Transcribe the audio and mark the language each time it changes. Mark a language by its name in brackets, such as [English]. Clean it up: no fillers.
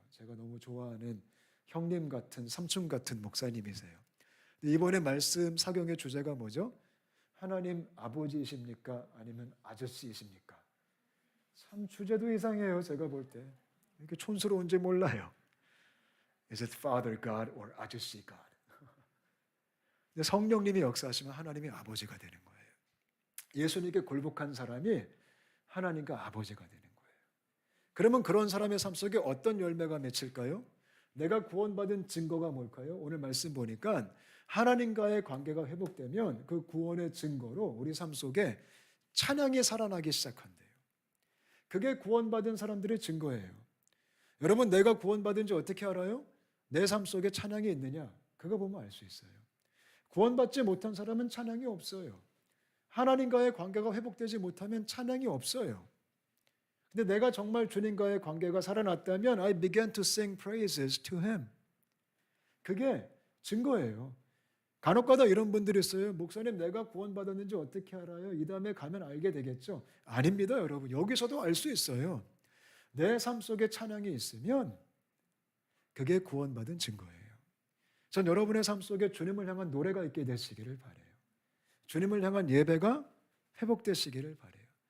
[Korean] 제가 너무 좋아하는 형님 같은, 삼촌 같은 목사님이세요. 이번에 말씀 사경의 주제가 뭐죠? 하나님 아버지이십니까? 아니면 아저씨이십니까? 참 주제도 이상해요. 제가 볼 때. 이렇게 촌스러운지 몰라요. [English] Is it Father God or 아저씨 God? [Korean] 근데 성령님이 역사하시면 하나님이 아버지가 되는 거예요. 예수님께 굴복한 사람이 하나님과 아버지가 되는 거예요. 그러면 그런 사람의 삶 속에 어떤 열매가 맺힐까요? 내가 구원받은 증거가 뭘까요? 오늘 말씀 보니까 하나님과의 관계가 회복되면 그 구원의 증거로 우리 삶 속에 찬양이 살아나기 시작한대요. 그게 구원받은 사람들의 증거예요. 여러분, 내가 구원받은지 어떻게 알아요? 내 삶 속에 찬양이 있느냐? 그거 보면 알 수 있어요. 구원받지 못한 사람은 찬양이 없어요. 하나님과의 관계가 회복되지 못하면 찬양이 없어요. 근데 내가 정말 주님과의 관계가 살아났다면 [English] I began to sing praises to Him. [Korean] 그게 증거예요. 간혹가다 이런 분들이 있어요. 목사님, 내가 구원받았는지 어떻게 알아요? 이 다음에 가면 알게 되겠죠. 아닙니다, 여러분. 여기서도 알 수 있어요. 내 삶 속에 찬양이 있으면 그게 구원받은 증거예요. 전 여러분의 삶 속에 주님을 향한 노래가 있게 되시기를 바라요. 주님을 향한 예배가 회복되시기를 바라요.